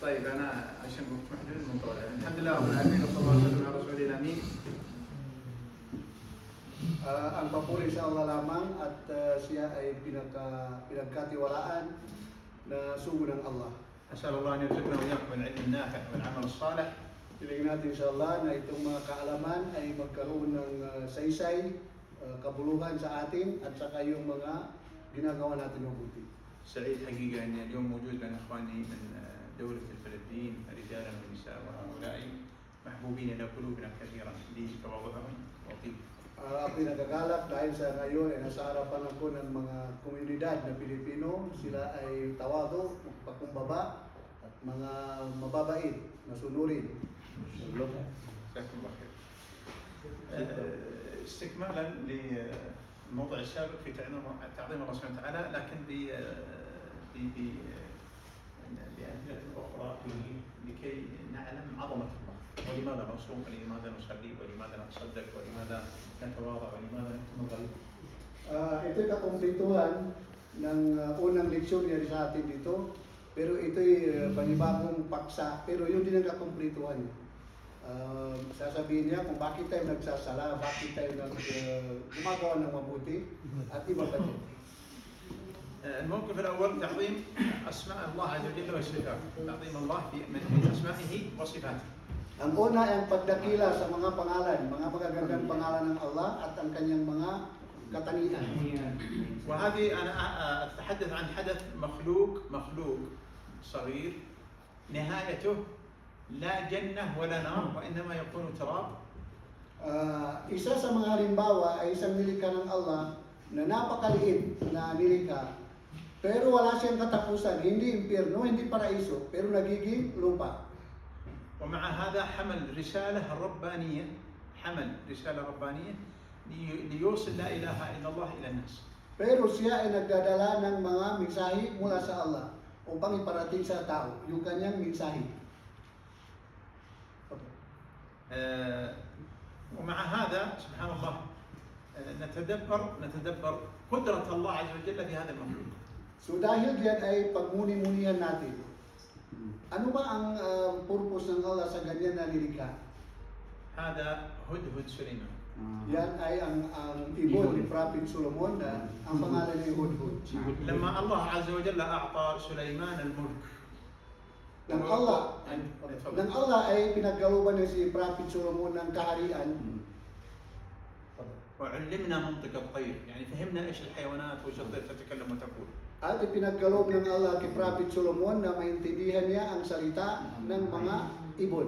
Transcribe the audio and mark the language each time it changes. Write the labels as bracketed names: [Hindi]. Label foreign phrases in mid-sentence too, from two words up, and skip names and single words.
[Arabic] طيب انا عشان كنت محدود الموضوع الحمد لله رب العالمين وصلى الله وسلم على رسول الامين. [Filipino] Ang papuri sa Allah lamang at siya ay pinagkatiwalaan na sugo ng Allah. [Arabic] اسال الله ان يرزقنا واياكم العلم النافع والعمل الصالح. [Filipino] Hilingin natin sa Allah na itong mga kaalaman ay magkaroon ng saysay, kabuluhan sa atin at saka yung mga ginagawa natin mabuti. [Arabic] سعيد حقيقه ان اليوم موجود لنا اخواني من دوله الفلبين رجالا ونساء وهؤلاء محبوبين الى قلوبنا كثيرا لتواضعهم وطيب. [Filipino] Ako'y nagagalak dahil sa ngayon ay nasa harapan ako ng mga komunidad na Pilipino. Sila ay tawado, pakumbaba at mga mababait na sunurin. [Arabic] جزاكم الله خير. استكمالا للموضوع السابق في تعظيم الله سبحانه وتعالى لكن بأمثلة أخرى لكي نعلم عظمة الله ولماذا نصوم ولماذا نصلي ولماذا نتصدق ولماذا نتواضع ولماذا نتمضل. [Filipino] Ito'y kakumplituhan ng unang leksyon niya sa atin dito. Pero ito'y panibagong paksa. Pero yun din ang kakumplituhan niya. Sasabihin niya kung bakit tayo nagsasala, bakit tayo gumagawa ng mabuti, at iba pa din. [Arabic] الموقف الأول تعظيم أسماء الله عز وجل وصفاته، تعظيم الله من أسمائه وصفاته. [Filipino] Ang una ay ang pagdakila sa mga pangalan, mga magagandang pangalan ng Allah at ang kanyang mga katangian. [Arabic] وهذه أنا أتحدث عن حدث مخلوق صغير نهايته لا جنة ولا نار وإنما يكون تراب. [Filipino] Isa sa mga halimbawa ay isang nilikha ng Allah na napakaliit na nilikha. Pero wala siyang katapusan, hindi impyerno, hindi paraiso, pero nagiging lupa. [Arabic] ومع هذا حمل رسالة ربانية ليوصل لا إله إلا الله إلى الناس. [Filipino] Pero siya ay nagdadala ng mga mensahe mula sa Allah upang iparating sa tao yung kanyang mensahe. [Arabic] ومع هذا سبحان الله نتدبر قدرة الله عز وجل في هذا المخلوق. [Filipino] So dahil diyan ay pagmuni-munihan natin. Ano ba ang purpose ng Allah sa ganyan na nilikha? [Arabic] هذا هدهد سليمان. [Filipino] Yan ay ang ibon ni Prophet Solomon na ang pangalan ay Hudhud. [Arabic] لما الله عز وجل أعطى سليمان الملك. [Filipino] Nang Allah ay pinagkalooban niya si Prophet Solomon ng kaharian. [Arabic] وعلمنا منطق الطير، يعني فهمنا ايش الحيوانات وايش الطير تتكلم وتقول. [Filipino] At ipinagkaloob ng Allah kay Prophet Solomon na maintindihan niya ang salita ng mga ibon.